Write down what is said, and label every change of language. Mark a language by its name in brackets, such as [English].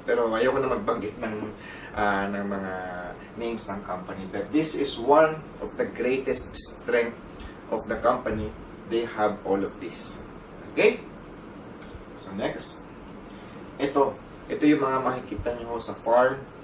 [Filipino] Pero ayoko na magbanggit ng mga names ng company. [English] But this is one of the greatest strength of the company. They have all of this. Okay? So next. [Filipino] Ito yung mga makikita nyo sa farm.